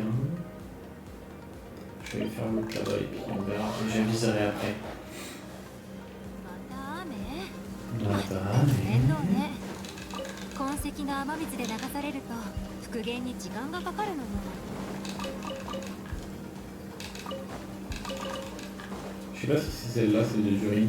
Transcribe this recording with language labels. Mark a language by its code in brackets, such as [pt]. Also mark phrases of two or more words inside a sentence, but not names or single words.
[fr] Je vais aller faire l'autre là-bas et puis on verra. J'aviserai après. [ja] また雨また雨面倒ね痕跡が雨水で流されると復元に時間がかかるのよ [fr] Je sais pas si c'est celle-là, c'est de l'urine.